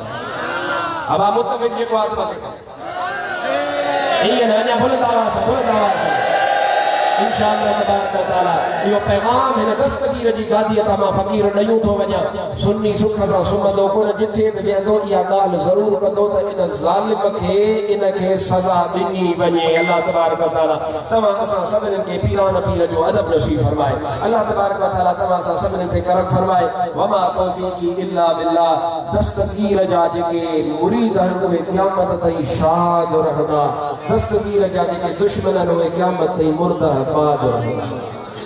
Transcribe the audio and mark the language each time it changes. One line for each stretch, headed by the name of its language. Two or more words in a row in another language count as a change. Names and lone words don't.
Sindhi: अब मुतफ़िक़ जेको आहे इहे न अञा भुलंदा हुआसीं।
Arabic: إن شاء الله تبارك وتعالى
Sindhi: इहो पैगाम हिन दस्तगीर जी गादीअ तां मां फ़क़ीर ॾयूं थो वञा। सुन्नी सुख सां सुम्हंदो कोन, जिथे बि वेंदो इहा ॻाल्हि ज़रूरु कंदो त इन ज़ालिम खे इनखे सज़ा ॾिनी वञे।
Arabic: الله تبارك وتعالى
Sindhi: तव्हां असां सभिनीनि खे पीरान पीर जो अदब नसीब फरमाए।
Arabic: الله تبارك وتعالى
Sindhi: तव्हां असां सभिनीनि ते करम फरमाए।
Arabic: وما توفيقي إلا بالله.
Sindhi: दस्तगीर जा जेके मुरीद आहिनि उहे क़यामत ताईं शाद रहंदा, दस्तगीर जा जेके दुश्मन आहिनि उहे क़यामत ताईं मुर्दा आबाद रहंदा।